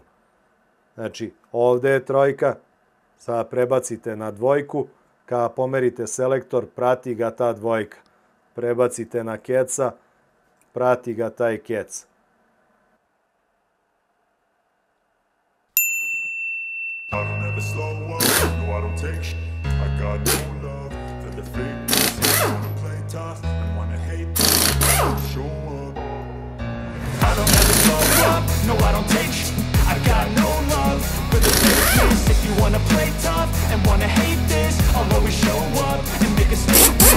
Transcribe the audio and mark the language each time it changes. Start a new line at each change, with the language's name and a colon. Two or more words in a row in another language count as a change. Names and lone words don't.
Serbian: Znači, ovdje je trojka, sada prebacite na dvojku, kada pomerite selektor, prati ga ta dvojka. Prebacite na keca, prati ga taj kec.
English: I don't ever slow up, no I don't take shit. I got no love for the fakeness. I wanna play tough and wanna hate this. Show up. I don't ever slow up, no I don't take shit. I got no love for the fakeness. If you wanna play tough and wanna hate this, I'll always show up and make a statement.